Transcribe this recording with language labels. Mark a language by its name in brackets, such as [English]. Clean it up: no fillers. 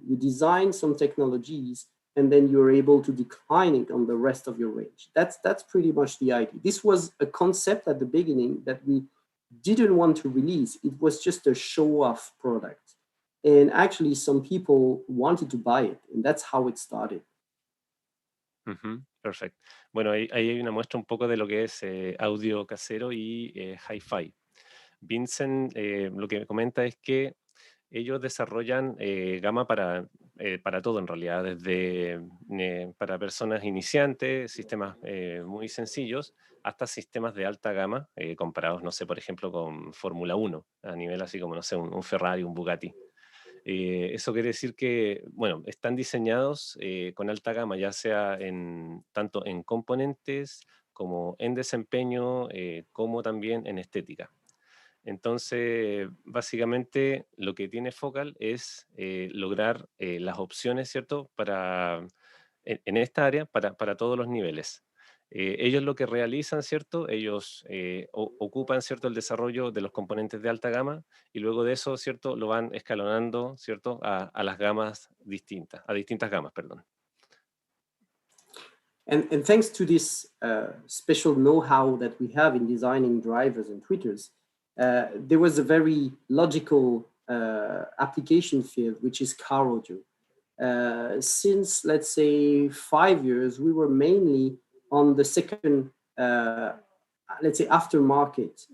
[English] You design some technologies and then you're able to decline it on the rest of your range. That's pretty much the idea. This was a concept at the beginning that we didn't want to release. It was just a show-off product. And actually some people wanted to buy it, and that's how it started. [Spanish] Perfecto. Bueno, ahí hay una muestra un poco de lo que es audio casero y hi-fi. Vincent lo que me comenta es que ellos desarrollan gama para todo en realidad, desde para personas iniciantes, sistemas muy sencillos, hasta sistemas de alta gama, comparados, no sé, por ejemplo, con Fórmula 1, a nivel así como, no sé, un Ferrari, un Bugatti. Eso quiere decir que, bueno, están diseñados con alta gama, ya sea tanto en componentes como en desempeño, como también en estética. Entonces, básicamente lo que tiene Focal es lograr las opciones, ¿cierto? En esta área, para todos los niveles. Ellos lo que realizan, ¿cierto? Ellos ocupan, ¿cierto?, el desarrollo de los componentes de alta gama y luego de eso, ¿cierto?, lo van escalonando, ¿cierto?, a las gamas distintas, a distintas gamas, perdón. [English] And thanks to this special know-how that we have in designing drivers and tweeters, there was a very logical application field, which is car audio. Since, let's say, 5 years, we were mainly on the second, let's say, aftermarket.